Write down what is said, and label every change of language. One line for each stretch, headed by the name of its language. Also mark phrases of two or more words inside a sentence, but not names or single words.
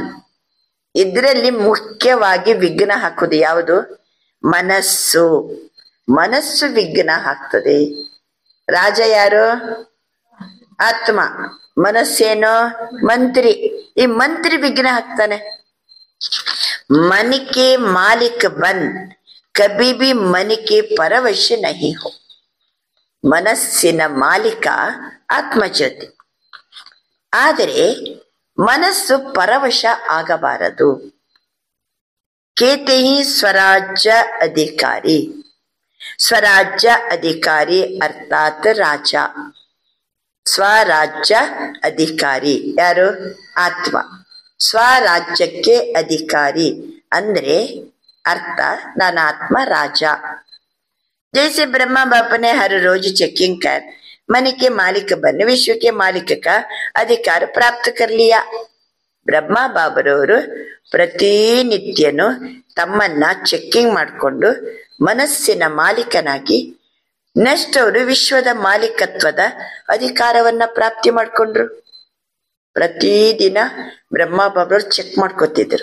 Kannada: ಇದರಲ್ಲಿ ಮುಖ್ಯವಾಗಿ ವಿಘ್ನ ಹಾಕುದು ಯಾವುದು? ಮನಸ್ಸು. ಮನಸ್ಸು ವಿಘ್ನ ಹಾಕ್ತದೆ. ರಾಜ ಯಾರು? ಆತ್ಮ. ಮನಸ್ಸೇನೋ ಮಂತ್ರಿ. ಈ ಮಂತ್ರಿ ವಿಘ್ನ ಹಾಕ್ತಾನೆ.
Hindi: मन के मालिक बन कभी भी मन के परवश नहीं हो.
Kannada: ಮನಸ್ಸಿನ ಮಾಲೀಕ ಆತ್ಮಜ್ಯೋತಿ. ಆದರೆ ಮನಸ್ಸು ಪರವಶ ಆಗಬಾರದು.
Hindi: कहते ही स्वराज्य अधिकारी.
Kannada: ಸ್ವರಾಜ್ಯ ಅಧಿಕಾರಿ ಅರ್ಥಾತ್ ರಾಜ. ಸ್ವರಾಜ್ಯ ಅಧಿಕಾರಿ ಯಾರು? ಆತ್ಮ. ಸ್ವರಾಜ್ಯಕ್ಕೆ ಅಧಿಕಾರಿ ಅಂದ್ರೆ
Hindi: अर्थ नाना आत्मा राजा. जैसे ब्रह्मा बाप ने हर रोज चेकिंग कर मन के मालिक बन विश्व के मालिक का अधिकार प्राप्त कर लिया.
Kannada: ಬ್ರಹ್ಮ ಬಾಬರವರು ಪ್ರತಿನಿತ್ಯನು ತಮ್ಮನ್ನ ಚೆಕ್ಕಿಂಗ್ ಮಾಡಿಕೊಂಡು ಮನಸ್ಸಿನ ಮಾಲೀಕನಾಗಿ ನೆಕ್ಸ್ಟ್ ಅವರು ವಿಶ್ವದ ಮಾಲೀಕತ್ವದ ಅಧಿಕಾರವನ್ನ ಪ್ರಾಪ್ತಿ ಮಾಡ್ಕೊಂಡ್ರು. ಪ್ರತಿದಿನ ಬ್ರಹ್ಮ ಬಾಬರವರು ಚೆಕ್ ಮಾಡ್ಕೊತಿದ್ರು.